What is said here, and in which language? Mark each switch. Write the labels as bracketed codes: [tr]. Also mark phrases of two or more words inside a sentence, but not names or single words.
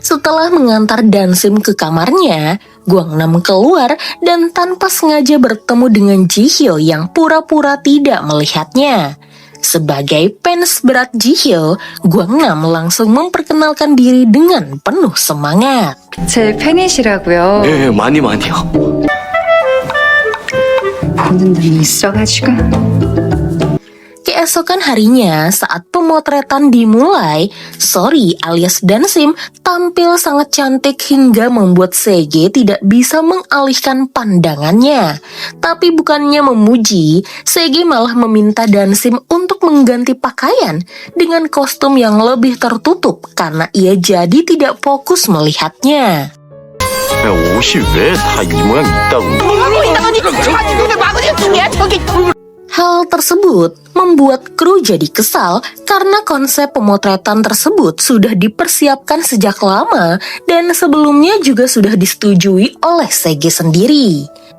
[id] Setelah mengantar Dansim ke kamarnya, Gwangnam keluar dan tanpa sengaja bertemu dengan Jihyo yang pura-pura tidak melihatnya. Sebagai fans berat Jihyo, Gwangnam langsung memperkenalkan diri dengan penuh semangat. [ko] 제 팬이시라고요. 예, 많이요. 보는 눈이 있어가지고. [id] Keesokan harinya, saat pemotretan dimulai, Sori alias Dansim tampil sangat cantik hingga membuat Sege tidak bisa mengalihkan pandangannya. Tapi bukannya memuji, Sege malah meminta Dansim untuk mengganti pakaian dengan kostum yang lebih tertutup karena ia jadi tidak fokus melihatnya. [ko] 야, 옷이 왜 다 이 모양 있다고? [id] Hal tersebut membuat kru jadi kesal karena konsep pemotretan tersebut sudah dipersiapkan sejak lama dan sebelumnya juga sudah disetujui oleh Sege sendiri.